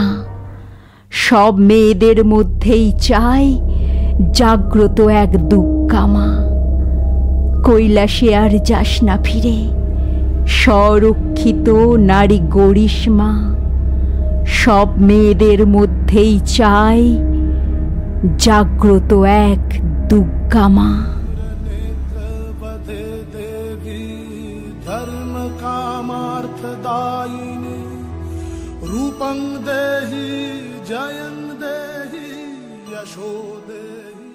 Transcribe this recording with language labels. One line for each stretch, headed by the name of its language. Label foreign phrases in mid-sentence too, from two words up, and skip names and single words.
Bangla: সব মেয়েদের মধ্যেই চাই জাগ্রত এক দুর্গা মা। কৈলাসে আর যাস না ফিরে, স্বরক্ষিত নারী গরিস মা। সব মেয়েদের মধ্যেই চাই জাগ্রত এক দুর্গা মা।
Sanskrit: धर्म कामार्थदायिनी रूपं देहि जयं देहि यशो देहि।